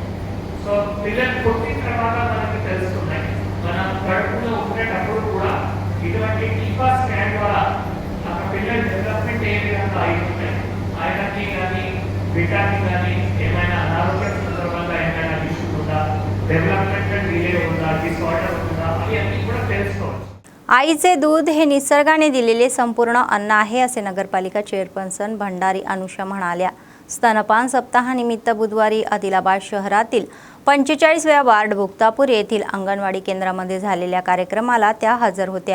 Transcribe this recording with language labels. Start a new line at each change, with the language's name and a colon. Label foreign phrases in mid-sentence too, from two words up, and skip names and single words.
Telugu: సో పిల్లలు పుట్టిన తర్వాత మనకి తెలుస్తున్నాయి. మనం కడుపులో ఉండేటప్పుడు కూడా ఇటువంటి టీకా స్కాన్ ద్వారా ఆ పిల్లల డెవలప్మెంట్ ఏ విధంగా అవుతున్నాయి, ఆయనకి కానీ బిడ్డకి కానీ ఏమైనా అనారోగ్య సందర్భంగా ఏమైనా ఇష్యూ ఉందా,
English: development delay
Telugu: ఉందా, డిసార్డర్ ఉందా, అవి కూడా తెలుసుకోవచ్చు.
Marathi: आईचे दूध हे निसर्गाने दिलेले संपूर्ण अन्न आहे असे नगरपालिका चेअरपर्सन भंडारी अनुषा म्हणाल्या. स्तनपान सप्ताहानिमित्त बुधवारी आदिलाबाद शहरातील 45व्या वार्ड भुक्तापूर येथील अंगणवाडी केंद्रामध्ये झालेल्या कार्यक्रमाला त्या हजर होत्या.